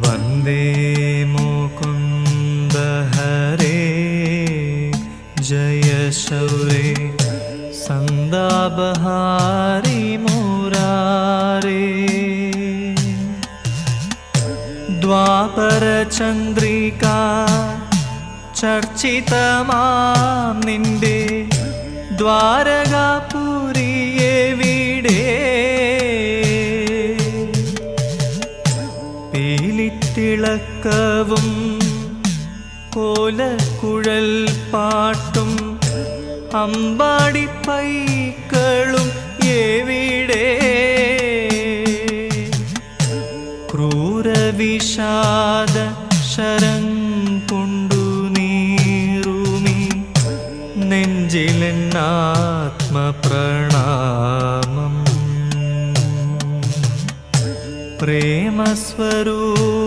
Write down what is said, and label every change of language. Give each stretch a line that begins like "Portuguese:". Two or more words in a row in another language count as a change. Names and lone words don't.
Sanskrit: वन्दे मुकुन्द हरे जय शौरे सन्दाबहारी मुरारे
Malayalam: ദ്വാപര ചന്ദ്രിക ചർച്ചിതമാം നിന്റെ ദ്വാരകാപുരിയെവിടെ പീലിത്തിളക്കവും കോലക്കുഴൽ പാട്ടും അമ്പാടിപ്പൈക്കളും എവിടെ ക്രൂരവിഷാദ ശരം കൊണ്ടു നീറുമി നെഞ്ചിലെന്നാത്മപ്രണാമം പ്രേമസ്വരൂ